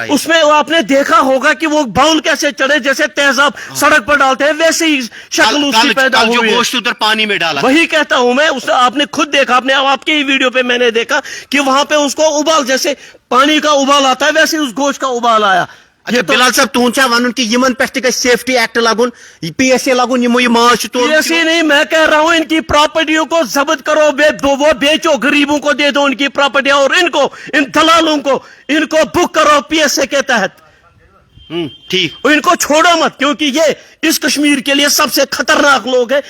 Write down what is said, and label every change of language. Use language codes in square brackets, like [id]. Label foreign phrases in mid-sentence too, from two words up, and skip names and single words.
[hi] उसमें आपने देखा होगा कि वो बाउल कैसे चढ़े, जैसे तेजाब सड़क पर डालते हैं वैसे ही शक्ल उसकी पैदा हुई है। गोश्त उधर पानी में डाला, वही कहता हूं मैं, उस आपने खुद देखा, आपने आपके ही वीडियो पे मैंने देखा कि वहां पे उसको उबाल, जैसे पानी का उबाल आता है वैसे उस गोश्त का उबाल आया। [ks] अच्छा बिलाल साहब तुम वन कि यमन पे [en] safety act [ks] लागुन, PSA लागुन, ये माज [hi] PSA नहीं, मैं कह रहा हूं इनकी प्रॉपर्टियों को जब्त करो, वो बेचो, गरीबों को दे दो उनकी प्रॉपर्टियां, और इनको, इन दलालों को, इनको बुक करो PSA के तहत। ठीक, इनको छोड़ो मत, क्योंकि ये इस कश्मीर के लिए सबसे खतरनाक लोग हैं।